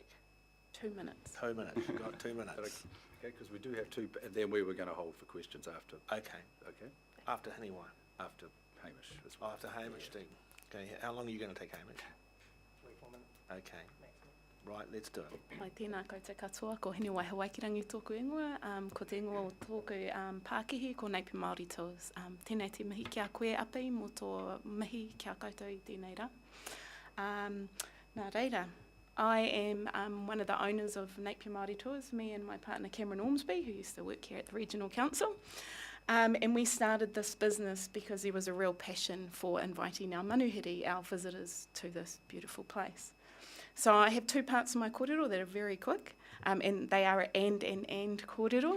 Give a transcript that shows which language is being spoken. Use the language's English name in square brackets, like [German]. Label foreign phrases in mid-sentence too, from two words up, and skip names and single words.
[English] 2 minutes. 2 minutes. You've got 2 minutes. Okay, because we do have 2, and then we were going to hold for questions after. Okay. Okay. After Henua. After Hamish as well. After Hamish, too. Okay. How long are you going to take, Hamish? 24 minutes. Okay. Right, let's do it. [Māori] Mai tēnā koutou katoa, ko Henua Hawaikirangi tōku ingoa, ko te ingoa o tōku Pākihi, ko Napier Māori Tours. Tēnei te mihi kia koe api, mo tō mihi kia koutou I tēnei rā. Nā reira, [English] I am one of the owners of Napier Māori Tours, me and my partner Cameron Ormsby, who used to work here at the Regional Council. And we started this business because there was a real passion for inviting our manuhiri, our visitors, to this beautiful place. So I have 2 parts of my kōrero that are very quick, and they are and kōrero.